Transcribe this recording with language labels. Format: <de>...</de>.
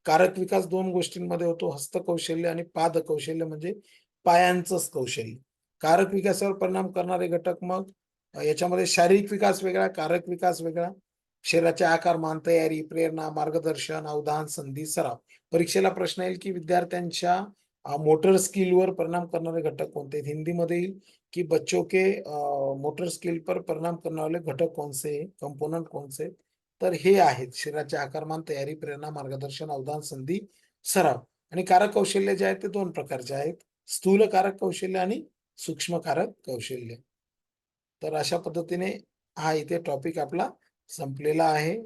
<mr>कारक विकास 2 गोष्टींमध्ये होतो, हस्तकौशल्य आणि पाद कौशल्य म्हणजे पायांचंच कौशल्य. कारक विकासावर परिणाम करणारे घटक मग याच्यामध्ये शारीरिक विकास वेगळा, कारक विकास वेगळा, शरीराचे आकार, मान, तयारी, प्रेरणा, मार्गदर्शन, अवधान, संधी, सराव. परीक्षेला प्रश्न येईल की विद्यार्थ्यांच्या मोटर स्किलवर परिणाम करणारे घटक कोणते आहेत? हिंदीमध्ये येईल की</mr> <hi>बच्चों के मोटर स्किल पर परिणाम करने वाले घटक कौन से हैं? कंपोनेंट कौन से हैं?</hi> <mr>तर हे आहेत शरीराचे आकारमान, तयारी, प्रेरणा, मार्गदर्शन, अवधान, संधी, सराव. आणि कारक कौशल्य जे आहेत ते 2 प्रकारचे आहेत. स्थूल कारक कौशल्य आणि सूक्ष्म कारक कौशल्य. तर अशा पद्धतीने हा इथे टॉपिक आपला संपलेला आहे.</mr>